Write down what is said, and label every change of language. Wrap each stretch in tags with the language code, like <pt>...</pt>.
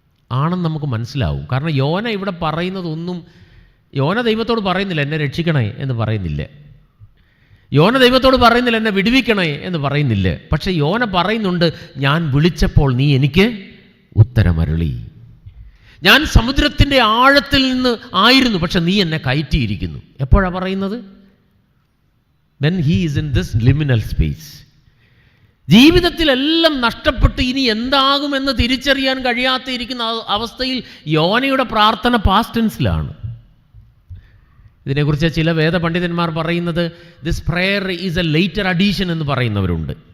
<ml>ആണെന്ന് നമുക്ക് മനസ്സിലാവും. കാരണം യോന ഇവിടെ പറയുന്നതൊന്നും, യോന ദൈവത്തോട് പറയുന്നില്ല എന്നെ രക്ഷിക്കണേ എന്ന് പറയുന്നില്ല. യോന ദൈവത്തോട് പറയുന്നില്ല എന്നെ വിടുവിക്കണേ എന്ന് പറയുന്നില്ല. പക്ഷെ യോന പറയുന്നുണ്ട്, ഞാൻ വിളിച്ചപ്പോൾ നീ എനിക്ക് ഉത്തരമരുളി. ഞാൻ സമുദ്രത്തിൻ്റെ ആഴത്തിൽ നിന്ന് ആയിരുന്നു, പക്ഷെ നീ എന്നെ കയറ്റിയിരിക്കുന്നു. എപ്പോഴാണ് പറയുന്നത്?</ml> <en>when he is in this liminal space.</en> <ml>ജീവിതത്തിലെല്ലാം നഷ്ടപ്പെട്ട് ഇനി എന്താകുമെന്ന് തിരിച്ചറിയാൻ കഴിയാത്തിരിക്കുന്ന അവസ്ഥയിൽ യോനയുടെ പ്രാർത്ഥന പാസ്റ്റ് ടെൻസിലാണ്. ഇതിനെക്കുറിച്ച് ചില വേദപണ്ഡിതന്മാർ പറയുന്നത്</ml> <en>this prayer is a later addition</en> <ml>എന്ന് പറയുന്നവരുണ്ട്.</ml>